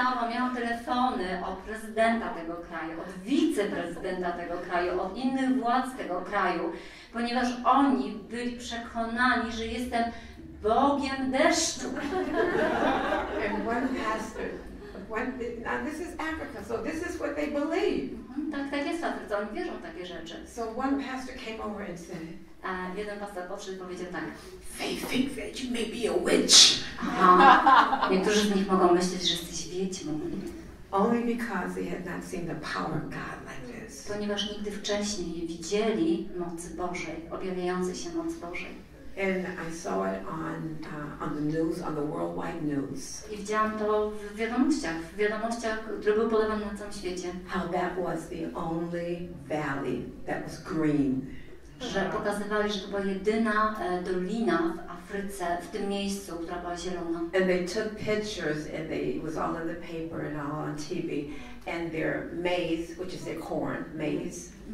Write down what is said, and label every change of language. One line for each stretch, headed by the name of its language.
Polish: Miałam telefony od prezydenta tego kraju, od wiceprezydenta tego kraju, od innych władz tego kraju, ponieważ oni byli przekonani, że jestem Bogiem deszczu.
English: And one pastor, now this is Africa, so this is what they believe.
Polish: Tak jest w Afryce, oni wierzą w takie rzeczy.
English: So one pastor came over and said,
Polish: jeden pastor podszedł i powiedział tak.
English: They think that you may be a witch.
Polish: Niektórzy z nich mogą myśleć, że jesteś wiedźmą.
English: Only because they had not seen the power of God like this.
Polish: Ponieważ nigdy wcześniej nie widzieli mocy Bożej, objawiającej się mocy Bożej.
English: And I saw it on the news, on the worldwide news.
Polish: I widziałam to w wiadomościach, które były podawane na całym świecie.
English: How that was the only valley that was green.
Polish: Że pokazywali, że to była jedyna dolina w Afryce, w tym miejscu, która była zielona.
English: And they took pictures, and it was all in the paper and all on TV, and their maize, which is their corn, maize.